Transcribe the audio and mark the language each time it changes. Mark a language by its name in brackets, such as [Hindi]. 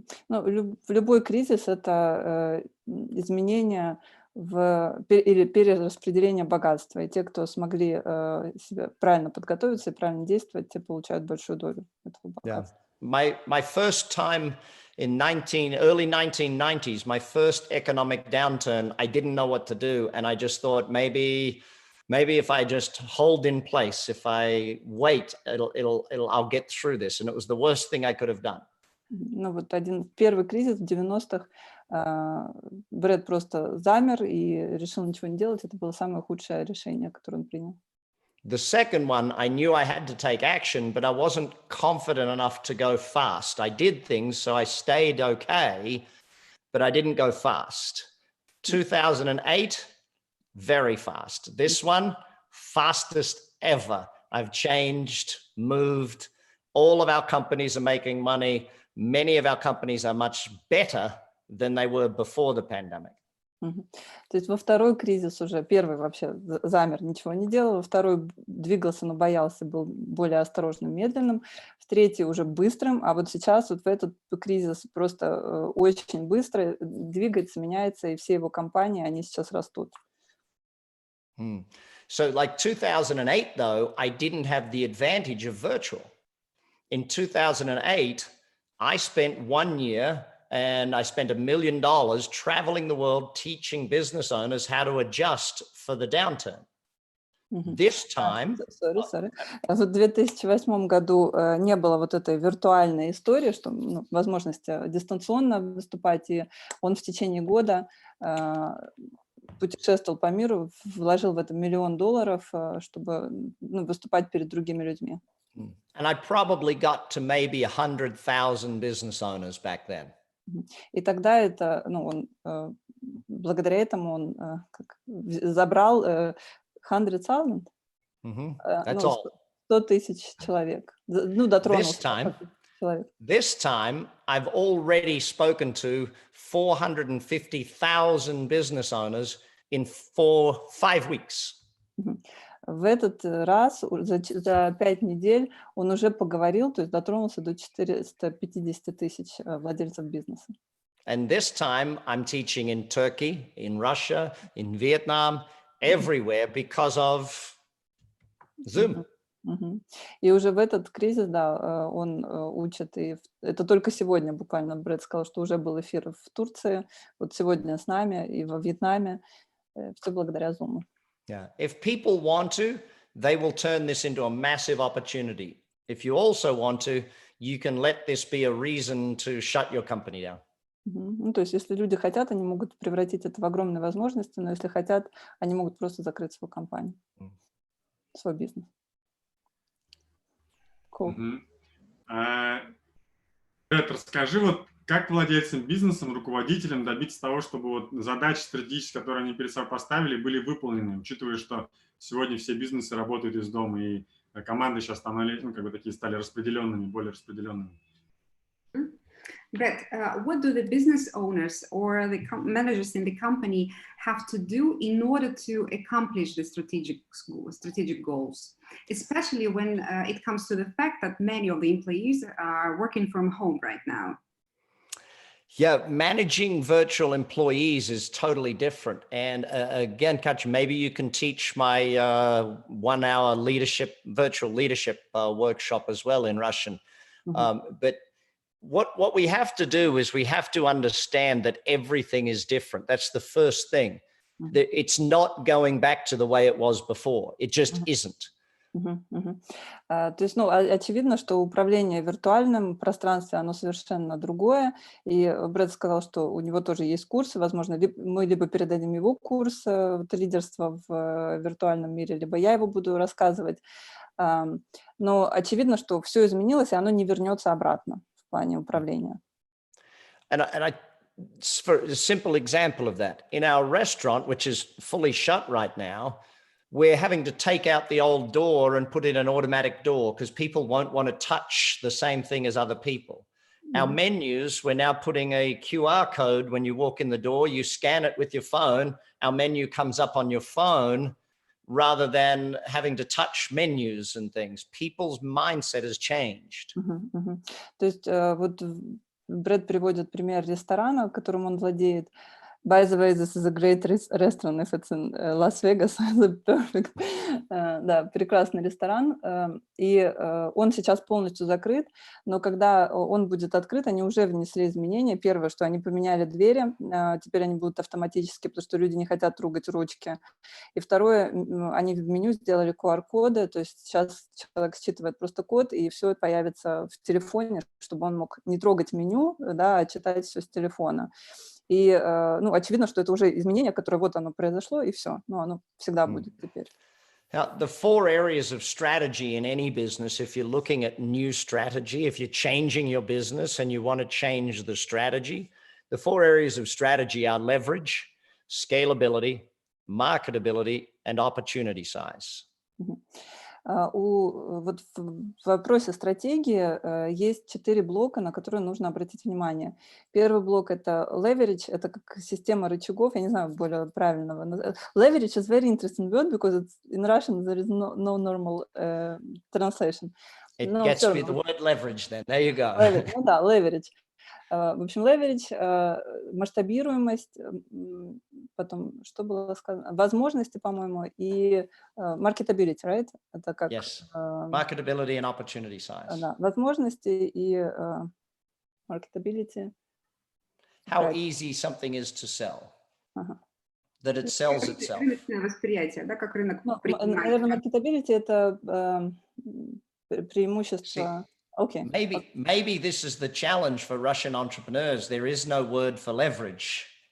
[Russian] Ну, в любой кризис это изменение или перераспределение богатства. И те, кто смогли себя правильно подготовиться и правильно действовать, те получают большую долю этого богатства. [English] Yeah. My first time in early 1990s, my first economic downturn, I didn't know what to do. And I just thought maybe if I just hold in place, if I wait, I'll get through this. And it was the worst thing I could have done. [Russian] Ну вот первый кризис в 90-х, Брэд просто замер и решил ничего не делать. Это было самое худшее решение, которое он принял. [English] The second one, I knew I had to take action, but I wasn't confident enough to go fast. I did things, so I stayed okay, but I didn't go fast. 2008, very fast. This one, fastest ever. I've changed, moved. All of our companies are making money. Many of our companies are much better than they were before the pandemic. [Russian] То есть во второй кризис уже, первый вообще замер, ничего не делал, во второй двигался, но боялся, был более осторожным, медленным, в третий уже быстрым, а вот сейчас вот в этот кризис просто очень быстро двигается, меняется, и все его компании, они сейчас растут. [English] So like 2008, though, I didn't have the advantage of virtual. In 2008, I spent 1 year and I spent $1 million traveling the world, teaching business owners how to adjust for the downturn. This time... Sorry. [Russian] В 2008 году не было вот этой виртуальной истории, что возможность дистанционно выступать, и он в течение года путешествовал по миру, вложил в это $1 миллион, чтобы выступать перед другими людьми. [English] And I probably got to maybe 100,000 business owners back then. [Russian] И тогда это, он, благодаря этому он забрал 100,000, 100 тысяч человек, дотронулся человек. [English] This time, I've already spoken to 450,000 business owners in 5 weeks. [Russian] В этот раз за 5 недель он уже поговорил, то есть дотронулся до 450 тысяч владельцев бизнеса. [English] And this time I'm teaching in Turkey, in Russia, in Vietnam, everywhere because of Zoom. [Russian] И уже в этот кризис, да, он учит, и это только сегодня буквально Брэд сказал, что уже был эфир в Турции, вот сегодня с нами и во Вьетнаме, все благодаря Zoom. [English] Yeah. If people want to, they will turn this into a massive opportunity. If you also want to, you can let this be a reason to shut your company down. [Russian] Ну, то есть, если люди хотят, они могут превратить это в огромные возможности, но если хотят, они могут просто закрыть свою компанию, свой бизнес. [English] Cool. [Russian] Брэд, расскажи, вот как владельцам бизнесом, руководителям добиться того, чтобы вот задачи стратегические, которые они перед собой поставили, были выполнены, учитывая, что сегодня все бизнесы работают из дома, и команды сейчас стали распределенными, более распределенными. [English] But what do the business owners or the managers in the company have to do in order to accomplish the strategic goals, especially when it comes to the fact that many of the employees are working from home right now? Yeah, managing virtual employees is totally different. And again, Katja, maybe you can teach my 1-hour virtual leadership workshop as well in Russian. But what we have to do is we have to understand that everything is different. That's the first thing. It's not going back to the way it was before. It just isn't. [Russian] То есть, ну, очевидно, что управление в виртуальном пространстве, оно совершенно другое. И Брэд сказал, что у него тоже есть курсы, возможно, мы либо передадим его курс лидерства в виртуальном мире, либо я его буду рассказывать. Но очевидно, что все изменилось, и оно не вернется обратно в плане управления. [English] For a simple example of that, in our restaurant, which is fully shut right now, we're having to take out the old door and put in an automatic door because people won't want to touch the same thing as other people. Our menus, we're now putting a QR code when you walk in the door, you scan it with your phone, our menu comes up on your phone rather than having to touch menus and things. People's mindset has changed. [Russian] То есть вот Брэд приводит пример ресторана, которым он владеет. [English] By the way, this is a great restaurant if it's in Las Vegas. Perfect. [Russian] Да, прекрасный ресторан. И он сейчас полностью закрыт, но когда он будет открыт, они уже внесли изменения. Первое, что они поменяли двери, теперь они будут автоматически, потому что люди не хотят трогать ручки. И второе, они в меню сделали QR-коды, то есть сейчас человек считывает просто код, и все появится в телефоне, чтобы он мог не трогать меню, да, а читать все с телефона. И, ну, очевидно, что это уже изменение, которое вот оно произошло, и все. Ну, оно всегда будет теперь. [English] Now, the 4 areas of strategy in any business, if you're looking at new strategy, if you're changing your business and you want to change the strategy, the 4 areas of strategy are leverage, scalability, marketability, and opportunity size. [Russian] Вот в вопросе стратегии есть 4 блока, на которые нужно обратить внимание. Первый блок – это leverage, это как система рычагов, я не знаю более правильного. [English] Leverage is very interesting word because it's, in Russian there is no normal translation. It gets with the word leverage then, there you go. [Russian] Leverage, ну да, leverage. В общем, leverage, масштабируемость, потом, что было сказано, возможности, по-моему, и marketability, right? Это как… [English] Yes, marketability and opportunity size. [Russian] Да, возможности и marketability. [English] How easy something is to sell. That it sells itself. [Russian] Рыночное восприятие, да, как рынок принимает. Наверное, marketability – это преимущество… Okay. [English] Maybe this is the challenge for Russian entrepreneurs. There is no word for leverage.